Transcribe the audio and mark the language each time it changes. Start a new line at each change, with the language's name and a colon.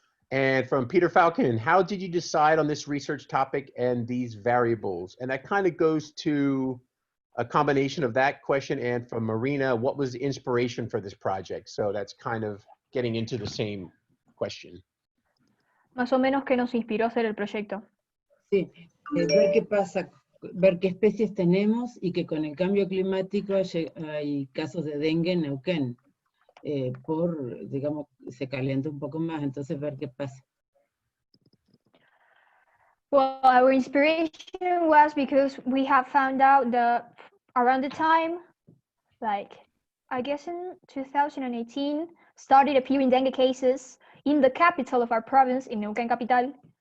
English: And from Peter Falcon, how did you decide on this research topic and these variables? And that kind of goes to a combination of that question, and from Marina, what was the inspiration for this project? So that's kind of getting into the same question.
Spanish: Más o menos, ¿qué nos inspiró a hacer el proyecto? Sí, ver qué pasa, ver qué especies tenemos y que con el cambio climático hay casos de dengue en Neuquén. Digamos, se calienta un poco más, entonces ver qué pasa.
English: Well, our inspiration was because we have found out that around the time, like, I guess in 2018, started appearing dengue cases in the capital of our province, in Neuquén capital.